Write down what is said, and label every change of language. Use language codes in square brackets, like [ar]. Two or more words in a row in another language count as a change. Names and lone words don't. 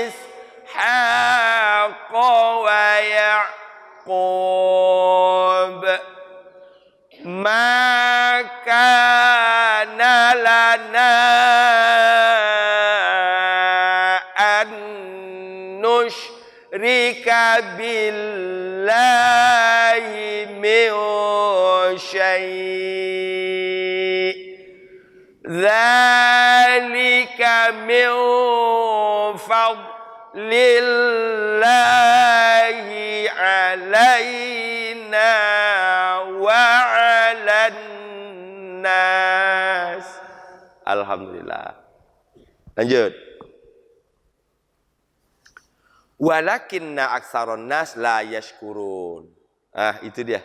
[ar] إسحاق ويعقوب ما كان لنا نشرك بالله من شيء ذلك من فضل الله علينا وعلى الناس. [id] Alhamdulillah. Lanjut. [ar] ولكن أكثر الناس لا يشكرون. [id] Itu dia.